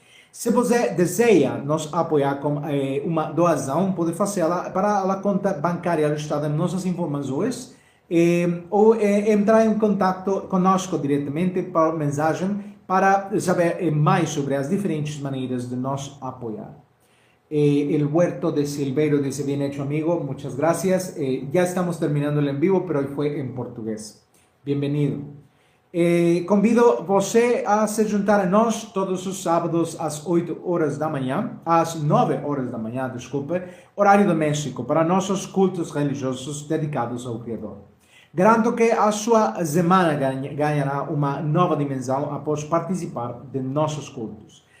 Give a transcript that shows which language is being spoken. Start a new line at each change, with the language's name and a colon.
Portuguese: Se você deseja nos apoiar com uma doação, pode fazê-la para a conta bancária listada em nossas informações ou entrar em contato conosco diretamente por mensagem para saber mais sobre as diferentes maneiras de nos apoiar.
Spanish: El Huerto de Silveiro dice, bien hecho amigo, muchas gracias. Ya estamos terminando el en vivo, pero hoy fue en portugués. Bienvenido.
Portuguese: Convido você a se juntar a nós todos os sábados às 8 horas da manhã, às 9 horas da manhã, desculpe, horário do México, para nossos cultos religiosos dedicados ao Criador. Garanto que a sua semana ganhará uma nova dimensão após participar de nossos cultos.